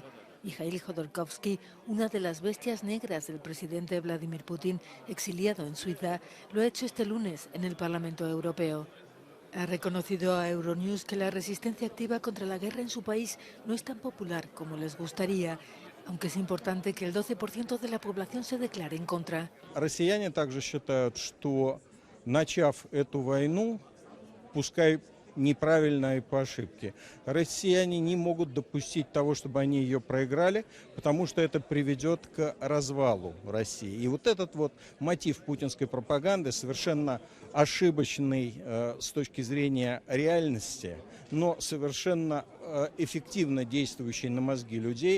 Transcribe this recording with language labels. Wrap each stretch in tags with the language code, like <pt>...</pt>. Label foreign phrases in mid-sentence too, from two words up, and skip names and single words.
<es>Mikhail Jodorkovsky, una de las bestias negras del presidente Vladimir Putin, exiliado en Suiza, lo ha hecho este lunes en el Parlamento Europeo. Ha reconocido a Euronews que la resistencia activa contra la guerra en su país no es tan popular como les gustaría, aunque es importante que el 12% de la población se declare en contra.</es> <ru>Россияне также считают, что, начав эту войну, пускай неправильно и по ошибке, россияне не могут допустить того, чтобы они ее проиграли, потому что это приведет к развалу России. И вот этот вот мотив путинской пропаганды совершенно ошибочный с точки зрения реальности, но совершенно эффективно действующий на мозги людей.</ru>